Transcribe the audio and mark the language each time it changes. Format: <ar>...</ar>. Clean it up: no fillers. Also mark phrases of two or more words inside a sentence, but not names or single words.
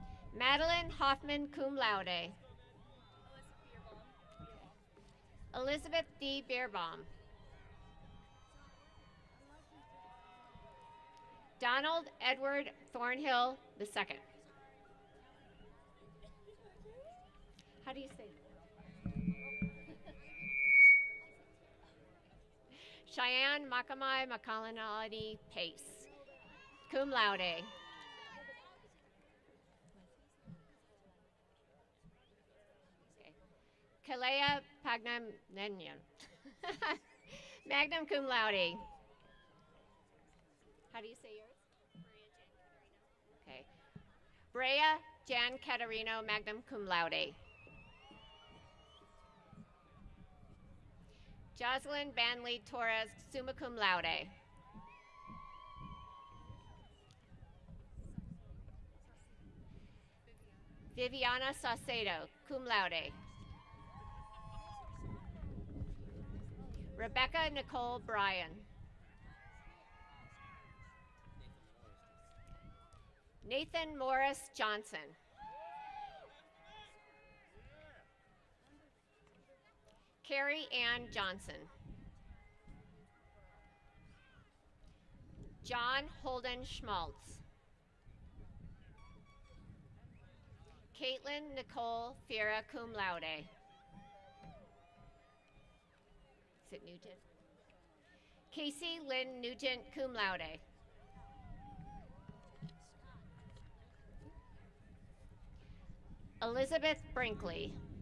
<en>Madeline Hoffman,</en> <la>cum laude.</la> <en>Elizabeth D. Beerbaum. Donald Edward Thornhill II. How do you say that? Cheyenne Makamai Makalanality Pace,</en> <la>cum laude.</la> <en>Okay. Kalea Pagnam Nenyan,</en> <la>magna cum laude.</la> <en>How do you say yours? Okay. Brea Jan Caterino,</en> <la>magna cum laude.</la> <en>Jocelyn Banley Torres,</en> <la>summa cum laude.</la> <en>Viviana Saucedo,</en> <la>cum laude.</la> <en>Rebecca Nicole Bryan. Nathan Morris Johnson. Carrie Ann Johnson. John Holden Schmaltz. Caitlin Nicole Fiera,</en> <la>cum laude.</la> <en>Is it Nugent? Casey Lynn Nugent,</en> <la>cum laude.</la> <en>Elizabeth Brinkley.</en>